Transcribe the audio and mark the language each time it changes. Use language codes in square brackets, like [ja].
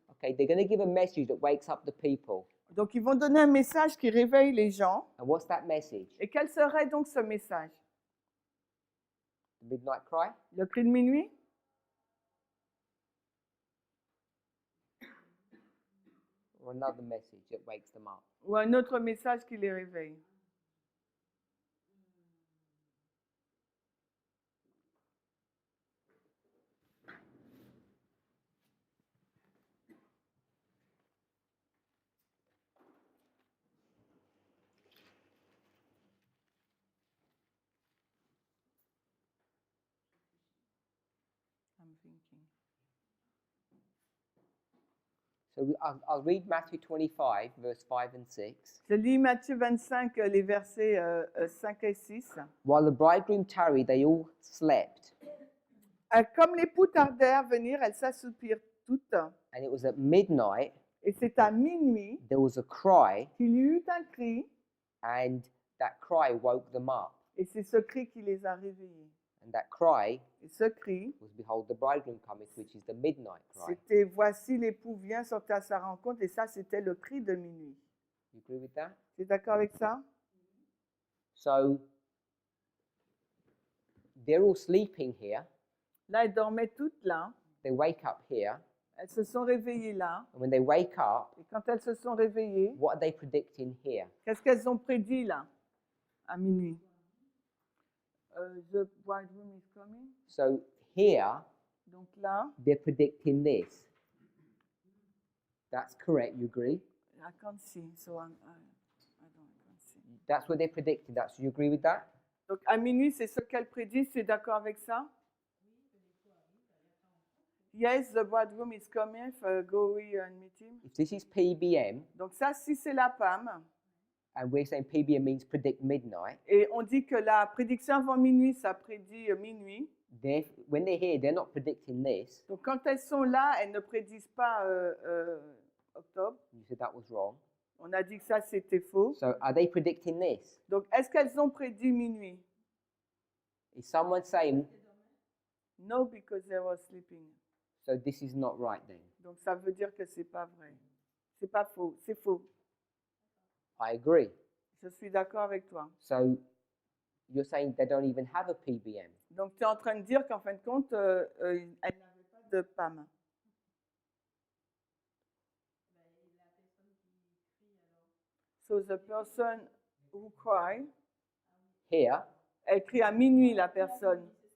[en] Okay, they're going to give a message that wakes up the people. [fr] Donc ils vont donner un message qui réveille les gens. [en] And what's that message? [fr] Et quel serait donc ce message? [en] The midnight cry? [fr] Le cri de minuit? [en] Or another message that wakes them up? [fr] Ou un autre message qui les réveille? [en] I'm thinking. So I'll read Matthew 25, verse 5 and 6. [fr] Je lis Matthieu 25, les versets 5 et 6. [en] While the bridegroom tarried, they all slept. [fr] Comme l'époux tardait à venir, elles s'assoupirent toutes. [en] And it was at midnight, [fr] Et c'est à minuit [en] there was a cry, [fr] qu'il y eut un cri. [en] and that cry woke them up. [fr] Et c'est ce cri qui les a réveillés. [en] And that cry [fr] Et ce cri, [en] was, behold, the bridegroom cometh, which is the midnight cry. [fr] c'était voici l'époux vient sortir à sa rencontre. Et ça, c'était le cri de minuit. [en] You agree with that? [fr] Tu es d'accord avec ça? [en] So they're all sleeping here. [fr] Là, elles dormaient toutes là. [en] They wake up here. [fr] Elles se sont réveillées là. [en] And when they wake up, [fr] Et quand elles se sont réveillées, [en] what are they predicting here? [fr] qu'est-ce qu'elles ont prédit là, à minuit? [en] The bridegroom is coming. So here, [fr] Donc là, [en] they're predicting this. That's correct, you agree? I can't see, so I can't see. That's what they're predicting. You agree with that? [fr] Donc à minuit, c'est ce qu'elles prédisent. Tu es d'accord avec ça? [en] Yes, the bridegroom is coming. Go and meet him. If this is PBM, [fr] Donc ça, si c'est la PAM, [en] and we're saying PBM means predict midnight, [fr] et on dit que la prédiction avant minuit, ça prédit minuit. [en] when they're here, they're not predicting this. [fr] Donc quand elles sont là, elles ne prédisent pas octobre. [en] You said that was wrong. [fr] On a dit que ça, c'était faux. [en] So are they predicting this? [fr] Donc est-ce qu'elles ont prédit minuit? [en] Is someone saying, No, because they were sleeping. so this is not right then? [fr] Donc ça veut dire que c'est pas vrai. C'est pas faux, c'est faux. [en] I agree. [fr] Je suis d'accord avec toi. [en] So you're saying they don't even have a PBM. [fr] Donc tu es en train de dire qu'en fin de compte, elles n'avaient pas de PAM. [en] So the person who cry, Here, [fr] elle crie à minuit la personne.